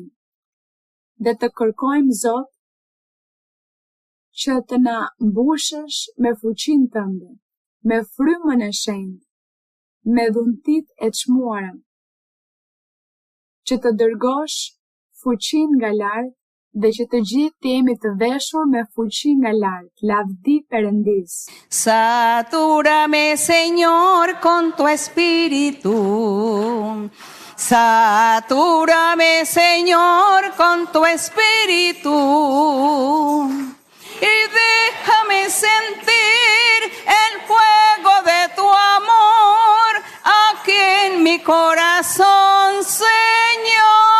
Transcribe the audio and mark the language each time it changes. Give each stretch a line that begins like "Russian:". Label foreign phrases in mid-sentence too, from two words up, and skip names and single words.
Albanian: Dhe të kërkojmë Zot që të na mbushësh me fuqinë tënde, me frymën e shenjtë, me dhuntit e çmuara, që të dërgosh fuqinë nga lart dhe që të gjithë të jemi të veshur me fuqi nga lart. Lavdi Perëndis.
Spanish: Satúrame, Señor, con tu espíritu. Satúrame, Señor, con tu espíritu. Y déjame sentir el fuego de tu amor aquí en mi corazón, Señor.